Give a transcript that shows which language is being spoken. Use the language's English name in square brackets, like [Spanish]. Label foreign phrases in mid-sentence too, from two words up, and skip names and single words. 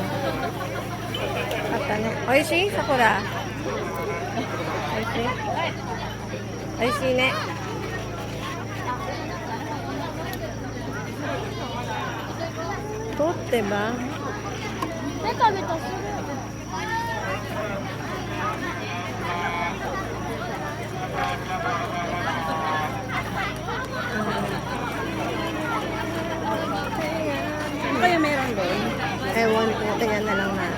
[Japanese] あったね。おいしいさくら。おいしいおいしいね。取ってばベタベタする。 [Filipino] Ano kaya meron doon? Ewan ko. Tingnan na lang na.